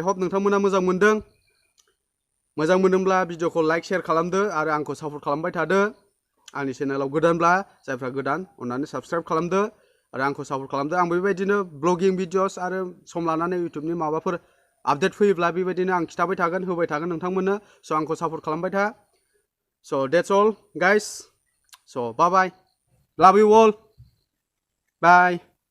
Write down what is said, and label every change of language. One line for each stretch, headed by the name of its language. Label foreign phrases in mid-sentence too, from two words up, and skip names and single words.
Bodo: हप नोंथांमोना मोजां मोनदोंब्ला भिडिअखौ
English: like share
Bodo: खालामदो आरो आंखौ सापर्ट खालामबाय थादो आंनि चेनेलाव गोदानब्ला जायफ्रा गोदान अन्नानै साबस्क्राइब खालामदो आरो आंखौ सापर्ट खालामदो आं बेबायदिनो
English: vlogging videos
Bodo: आरो सम लानानै इउटुबनि माबाफोर आपडेट फैयोब्ला बेबायदिनो आं खिथाबाय थागोन होबाय थागोन नोंथांमोननो स' आंखौ सापर्ट खालामबाय था स'
English: that's all guys
Bodo: स'
English: bye bye love you all bye